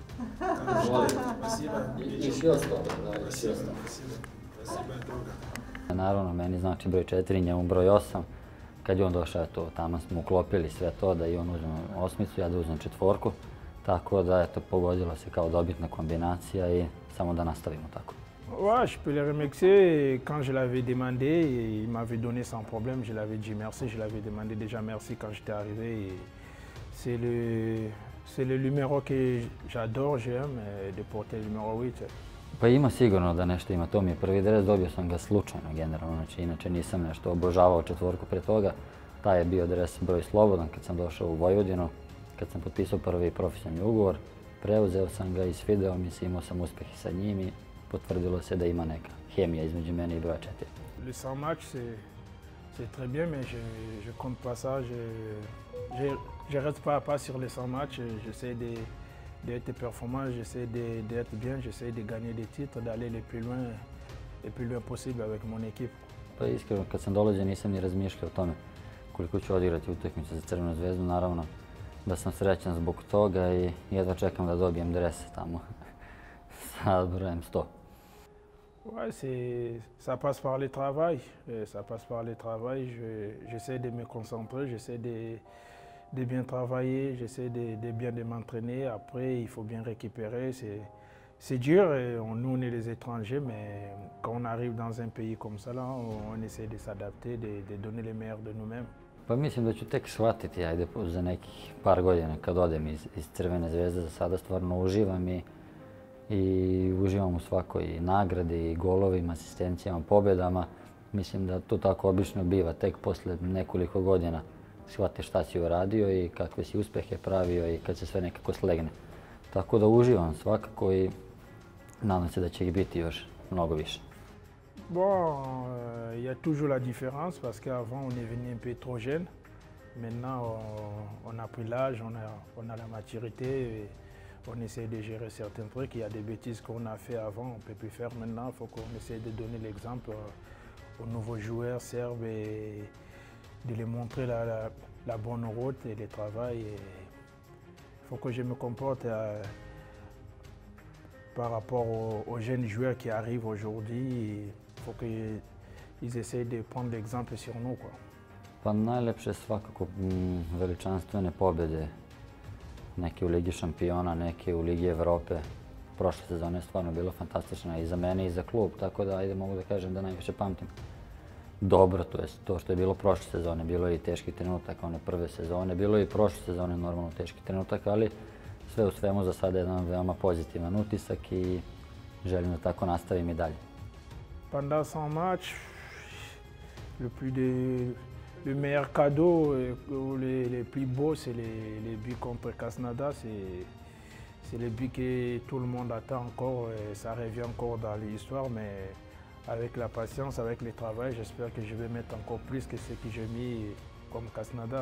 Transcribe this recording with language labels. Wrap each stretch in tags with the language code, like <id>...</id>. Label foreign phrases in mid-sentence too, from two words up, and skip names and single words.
<sr>Još i ostalo, da, još i ostalo.</sr> <ru>Спасибо, друга.</ru> <sr>Naravno, meni znači broj 4, njemu broj 8. Kad je on došao, tamo smo uklopili sve to, da i on uzme osmicu, ja da uzmem četvorku. Tako da, eto, pogodilo se kao dobitna kombinacija i samo da nastavimo tako.</sr> <fr>Ouais, je peux les remercier. Quand je l'avais demandé, il m'avait donné sans problème. Je l'avais dit merci. Je l'avais demandé déjà merci quand j'étais arrivé. C'est le numéro que j'adore, j'aime, de porter le numéro 8.</fr> <sr>Pa ima sigurno da nešto ima. To mi je prvi dres, dobio sam ga slučajno generalno. Znači, inače nisam nešto obožavao četvorku pre toga. Taj je bio dres broj slobodan kad sam došao u Vojvodinu. Kad sam potpisao prvi profesionalni ugovor, preuzeo sam ga i svideo mi se, imao sam uspeh i sa njim i potvrdilo se da ima neka hemija između mene i broja 4.</sr> <fr>Le 100 match, c'est très bien, mais je compte pas ça. Je reste pas sur les 100 matchs. J'essaie d'être performant, j'essaie d'être bien, j'essaie de gagner des titres, d'aller le plus loin possible avec mon équipe.</fr> <sr>Pa iskreno, kad sam dolazio nisam ni razmišljao o tome koliko ću odigrati utakmice za Crvenu zvezdu. Naravno da sam srećan zbog toga i jedva čekam da dobijem dres tamo sa brojem 100.</sr> <fr>Ouais, ça passe par le travail. Ça passe par le travail. J'essaie de me concentrer, j'essaie de bien travailler, j'essaie de bien m'entraîner. Après, il faut bien récupérer. C'est dur. Nous, on est des étrangers, mais quand on arrive dans un pays comme ça, là, on essaie de s'adapter, de donner le meilleur de nous-mêmes.</fr> <sr>Pa mislim da ću tek shvatiti, ajde, za nekih par godina kad odem iz Crvene zvezde. Za sada stvarno uživam i uživam u svakoj nagradi, i golovima, asistencijama, pobjedama. Mislim da to tako obično biva. Tek posle nekoliko godina shvatiš šta si uradio i kakve si uspehe pravio i kad se sve nekako slegne. Tako da uživam svakako i nadam se da će ih biti još mnogo više.</sr> <fr>Bon, il y a toujours la différence parce qu'avant on est venu un peu trop jeune. Maintenant on a pris l'âge, on a la maturité. Et on essaie de gérer certains trucs. Il y a des bêtises qu'on a fait avant, on ne peut plus faire maintenant. Il faut qu'on essaie de donner l'exemple aux nouveaux joueurs serbes et de les montrer la bonne route et le travail. Il faut que je me comporte par rapport aux jeunes joueurs qui arrivent aujourd'hui. Il faut qu'ils essayent de prendre l'exemple sur nous, quoi.</fr> <sr>Pa najlepše svakako veličanstvene pobjede. Neke u Ligi šampiona, neke u Ligi Evrope. Prošle sezone je stvarno bilo fantastično i za mene i za klub, tako da ajde mogu da kažem da najviše pamtim dobro, to je to što je bilo prošle sezone. Bilo je i teški trenutak, one prve sezone, bilo je i prošle sezone normalno teški trenutak, ali sve u svemu za sada je jedan veoma pozitivan utisak i želim da tako nastavim i dalje.</sr> <fr>Pendant 100 matchs, le meilleur cadeau ou les plus beaux, c'est les buts contre Krasnodar. C'est les buts que tout le monde attend encore. Et ça revient encore dans l'histoire, mais avec la patience, avec le travail, j'espère que je vais mettre encore plus que ce que j'ai mis comme Krasnodar.</fr>